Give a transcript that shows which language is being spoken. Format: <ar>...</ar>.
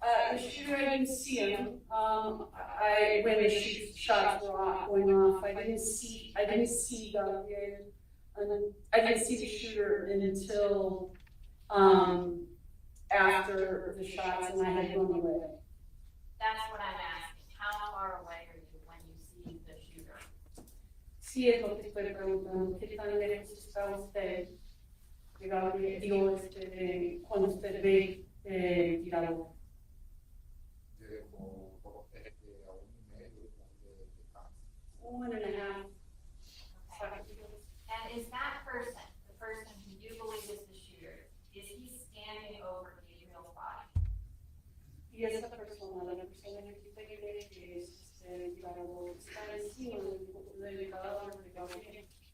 <en>The shooter, I didn't see him. When the shots were going off, I didn't see Gabriel, and I didn't see the shooter until after the shots, and I had run away. That's what I'm asking. How far away are you when you see the shooter?</en> <es>Sí, es lo que estoy preguntando. ¿Qué tan lejos está usted de Gabriel? Digo, cuando usted ve tirado. De como a 1 y medio de campo.</es> <en>1.5. And is that person, the person who you believe is the shooter, is he standing over Gabriel's body?</en> <es>Y esa persona, la persona que usted cree que es tirado, está encima del cadáver de Gabriel.</es>